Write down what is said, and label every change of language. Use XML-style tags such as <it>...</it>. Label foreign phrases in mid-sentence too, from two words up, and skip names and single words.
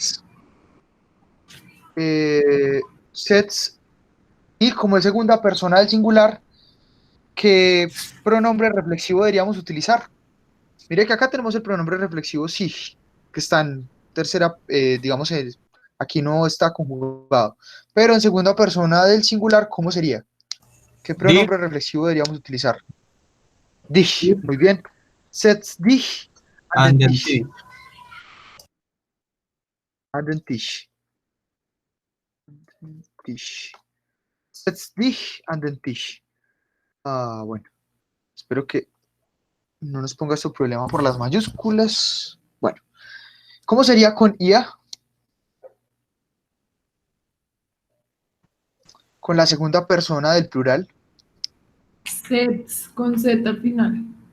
<es>sets, y como es segunda persona del singular, ¿qué pronombre reflexivo deberíamos utilizar? Mire que acá tenemos el pronombre reflexivo sich, que está en tercera, digamos, aquí no está conjugado. Pero en segunda persona del singular, ¿cómo sería? ¿Qué pronombre reflexivo deberíamos utilizar? Dich, muy bien.</es> <de>Setz dich an den</de> <en>And then</en> <de>Tisch. T. An den Tisch. Tisch. Setz dich an den Tisch.</de> <es>Ah, bueno. Espero que no nos ponga su problema por las mayúsculas. Bueno. ¿Cómo sería con IA? Con la segunda persona del plural. Sets con Z al final.</es>